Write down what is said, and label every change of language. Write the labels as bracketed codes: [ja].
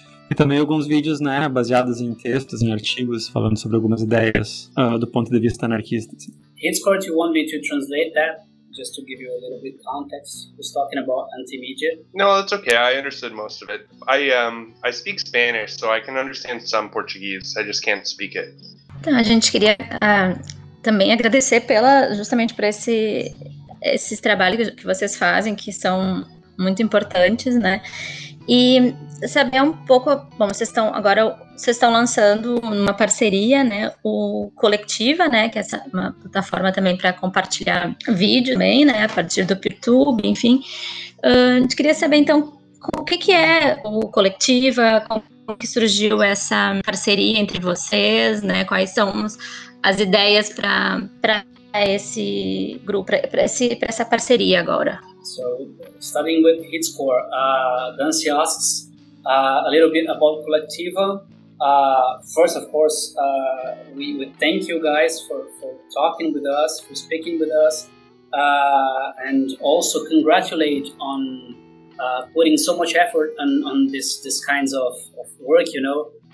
[pt] E também alguns vídeos, né, baseados em textos, em artigos, falando sobre algumas ideias do ponto de vista anarquista. [en] Hitscourt, you want me to translate that? Just to give you a little bit of context, who's talking about Antimedia? No, it's okay. I understood most of it. I speak Spanish, so I can understand some Portuguese. I just can't speak it. [pt] Então, a gente queria também agradecer justamente por esses trabalhos que vocês fazem, que são muito importantes, né? E saber um pouco, bom, vocês estão lançando uma parceria, né, o Colectiva, né, que é uma plataforma também para compartilhar vídeo também, né, a partir do YouTube, enfim. A gente queria saber, então, o que é o Colectiva, como que surgiu essa parceria entre vocês, né, quais são as ideias para esse grupo, para essa parceria agora. [en] So, starting with Hitscore, Dancy asks a little bit about Colectiva. First, of course, we thank you guys for talking with us, for speaking with us, and also congratulate on putting so much effort on this kinds of work, you know.